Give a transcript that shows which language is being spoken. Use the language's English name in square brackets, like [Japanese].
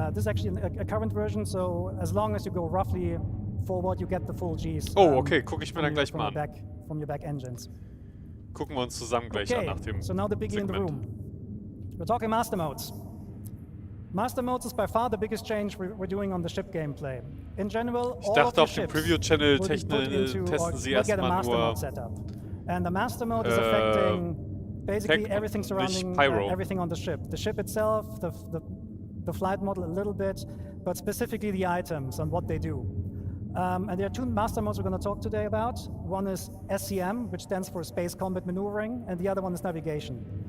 [English] This is actually a current version, so as long as you go roughly forward, you get the full Gs. [German] Oh, okay, gucke ich mir dann gleich mal an. [English] From your back engines. [German] Gucken wir uns zusammen gleich an nach dem [English] So now the biggie in the room. We're talking master modes. Master modes is by far the biggest change we're doing on the ship gameplay. In general, [German] Ich dachte, auf dem Preview-Channel testen sie erstmal nur [English] and the master mode is affecting basically everything surrounding everything on the ship. The ship itself, the flight model a little bit, but specifically the items and what they do. And there are two master modes we're going to talk today about. One is SCM, which stands for Space Combat Maneuvering, and the other one is Navigation.